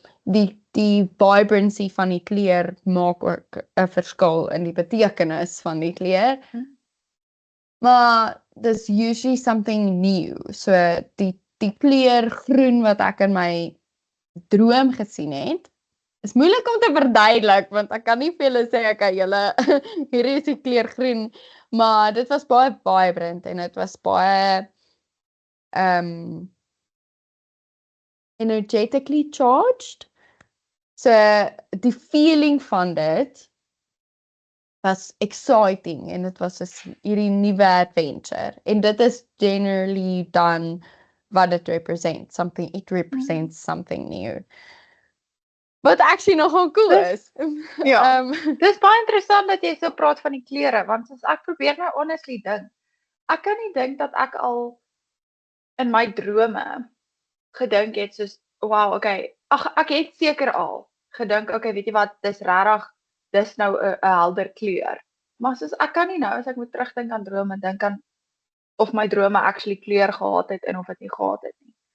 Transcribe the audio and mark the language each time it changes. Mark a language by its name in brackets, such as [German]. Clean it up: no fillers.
[Afrikaans] die vibrancy van die kleur maak ook 'n verskil in die betekenis van die kleur. Maar dis [English] usually something new. [Afrikaans] So die kleur groen wat ek in my droom gesien het, is moeilik om te verduidelik want ek kan nie vir julle sê okay, julle hierdie is die kleur groen, maar dit was baie vibrant en dit was baie [English] energetically charged. [Afrikaans] So die feeling van dit was exciting en dit was hierdie nuwe adventure en dit is generally dan wat dit represents, [English] it represents something new. [Afrikaans] Wat actually nogal cool is. Ja, dis baie interessant dat jy so praat van die kleure, want as ek probeer nou honestly dink, ek kan nie dink dat ek al in my drome gedink het soos, wow, okay, ek het seker al gedink, okay, weet jy wat, dis regtig, dis nou 'n helder kleur. Maar soos ek kan nie nou, as ek moet terugdink aan drome, dink aan of my drome actually kleur gehad het en of dit nie gehad het nie.